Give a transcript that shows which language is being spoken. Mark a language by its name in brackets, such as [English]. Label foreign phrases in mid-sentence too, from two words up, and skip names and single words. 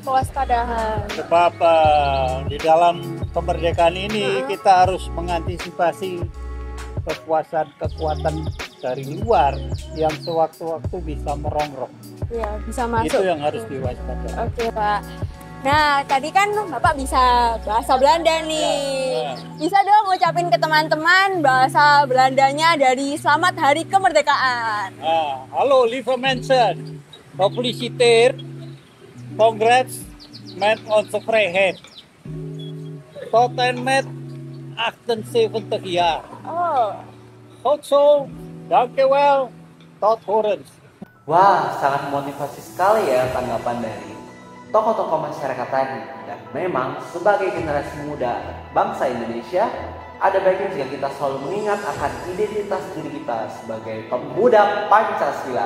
[Indonesian] Sebab di dalam kemerdekaan ini kita harus mengantisipasi kekuatan dari luar yang sewaktu-waktu bisa merongrong. Iya, bisa masuk. Itu yang harus diwaspadai. Oke, Pak. Nah, tadi kan Bapak bisa bahasa Belanda nih. Bisa dong ngucapin ke teman-teman bahasa Belandanya dari Selamat Hari Kemerdekaan. [Dutch] Hallo lieve mensen, gefeliciteerd, congrats met onze vrijheid. Tot en met 78 jaar. Oh. Goed zo, dankjewel, tot horens. [Indonesian] Wah, sangat motivasi sekali ya tanggapan dari tokoh-tokoh masyarakat tadi. Dan memang sebagai generasi muda bangsa Indonesia, ada baiknya jika kita selalu mengingat akan identitas diri kita sebagai pemuda Pancasila.